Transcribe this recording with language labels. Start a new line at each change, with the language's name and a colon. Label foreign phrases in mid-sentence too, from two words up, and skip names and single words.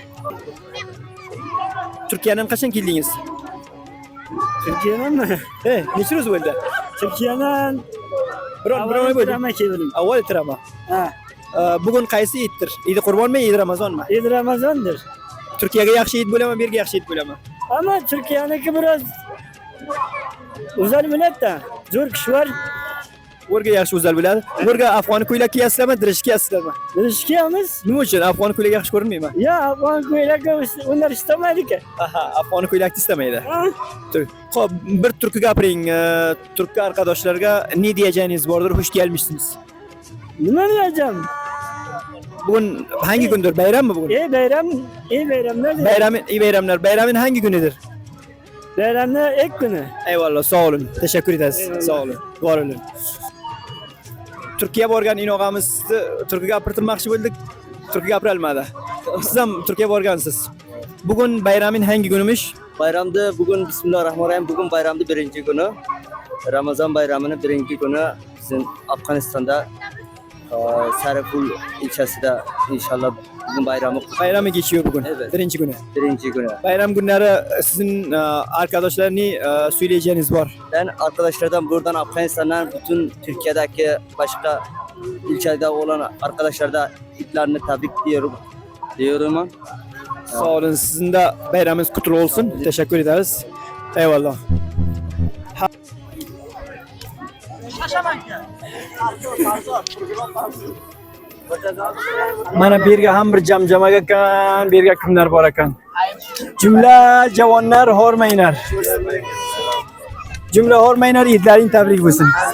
Uzbek: Turkiyadan qachon keldingiz?
Turkish: Türkiye'den mi?
Uzbek: Necha ro'z bo'ldi?
Turkish: Türkiye'den
Uzbek: Biron bo'ldi.
Turkish: keldim.
Uzbek: Avval tirama. Ha. Bugun qaysi itdir? Eid Qurbonmi, Eid Ramazonmi?
Turkish: Eid Ramazan'dır.
Uzbek: Turkiyaga yaxshi Eid bo'ladimi, bu yerga yaxshi Eid bo'ladimi?
Turkish: Ama Türkiye'deki biraz uzun millet de zor kişi var.
Uzbek: Bu yerga yaxshi o'zal bo'ladi. Bu yerga afg'on ko'ylak kiyaysizlarmi, dirish kiyaysizlarmi?
Turkish: Ilişkimiz
Uzbek: Nima uchun afg'on ko'ylak yaxshi ko'rinmaymi?
Turkish: ya Afgan koyulak onlar istemedi ki.
Uzbek: Aha, afg'on ko'ylakni istamaydi. Ha? Xo'p, bir turk gapiring.
Turkish: Turk arkadaşlarga ne diyeceğiniz bordir? Hoş gelmişsiniz. Ne diyeceğim? Bugün hangi gündür? Bayram mı bugün? İyi bayram, iyi bayramlar. İyi bayramlar. Bayramın hangi günüdür? Bayramlar ilk günü. Eyvallah, sağ olun. Teşekkür ederiz. Sağ olun. Var olun.
Uzbek: Turkiya borgan inog'amizni turk gapirtirmoqchi bo'ldik. Turk gapirolmadi. Siz ham Turkiya borgansiz.
Turkish: Bugun bayramın hangi günüymüş? Bayramda bugün Bismillahirrahmanirrahim. Bugün bayramda birinci günü. Ramazan bayramının birinci günü bizim Afganistan'da Sarıful ilçesinde inşallah bugün bayramı geçiyor bugün. Evet. Birinci günü. birinci günü. Bayram günleri sizin arkadaşlarını söyleyeceğiniz var. Ben arkadaşlardan buradan Afganistan'dan bütün Türkiye'deki başka ilçede olan arkadaşlara itlerini tebrik diyorum. Sağ olun. Sizin de bayramınız kutlu olsun. Teşekkür ederiz. Eyvallah.
Uzbek: Mana bu yerga ham bir jamjamaga ekan, bu yerga kimlar bor ekan? Jumla javonlar hormanglar. Jumla hormanglar, idlaring tabrik bo'lsin.